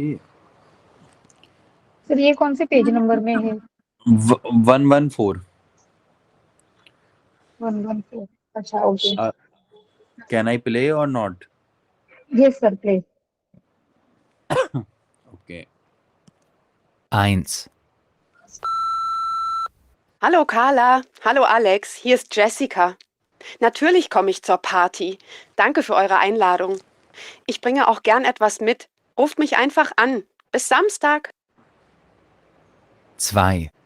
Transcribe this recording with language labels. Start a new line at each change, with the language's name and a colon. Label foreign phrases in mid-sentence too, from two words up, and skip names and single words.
Hindi: सर ये कौन से पेज नंबर में है? 114. 114. अच्छा, ओके.
English: can I play or not? yes sir, please.
Hindi: ओके. 1.
German: Hallo Carla, hallo Alex, hier ist Jessica. Natürlich komme ich zur Party. Danke für eure Einladung. Ich bringe auch gern etwas mit. Ruft mich einfach an. Bis Samstag. 2.